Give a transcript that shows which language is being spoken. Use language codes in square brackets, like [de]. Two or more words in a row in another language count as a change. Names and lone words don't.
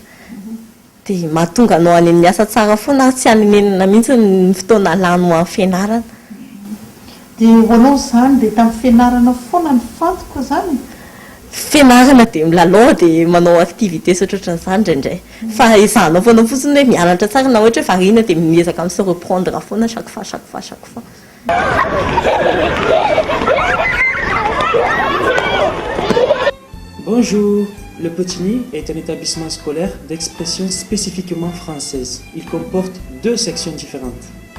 [mg] Dia mahatonga anao any amin'ny asa tsara foana tsy hanenenana mihitsy ny fotoana lany amin'ny fianarana. Dia hoanao izany dia tamin'ny fianarana foana ny fantoko izany? Fianarana dia milalao dia manao activité sotroatran'izany indraindray. Fa izahanao foana fotsiny hoe mianatra tsara na ohatra hoe variana dia miezaka amin'ny [fr] se reprendre [mg] foana chaque fois. [fr] Bonjour, Le Petigny est un établissement scolaire d'expression spécifiquement française. Il comporte 2 sections différentes.